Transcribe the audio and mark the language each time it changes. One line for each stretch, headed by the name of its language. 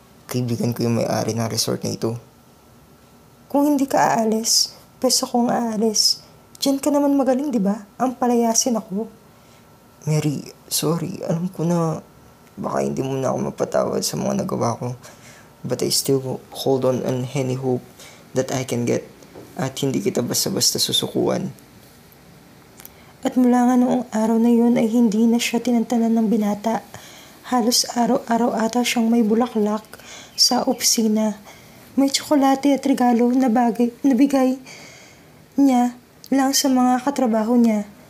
Filipino: Kaibigan ko yung may-ari ng resort na ito. Kung hindi ka aalis, peso kong aalis. Diyan ka naman magaling, di ba? Ang palayasin ako. Mary, sorry. Alam ko na baka hindi mo na ako mapatawad sa mga nagawa ko.
English: But I still hold on any hope that I can get.
Filipino: At hindi kita basta-basta susukuan. At mula nga noong araw na yun ay hindi na siya tinantanan ng binata. Halos araw-araw ata siyang may bulaklak sa opisina. May tsokolate at regalo na bigay niya lang sa mga katrabaho niya.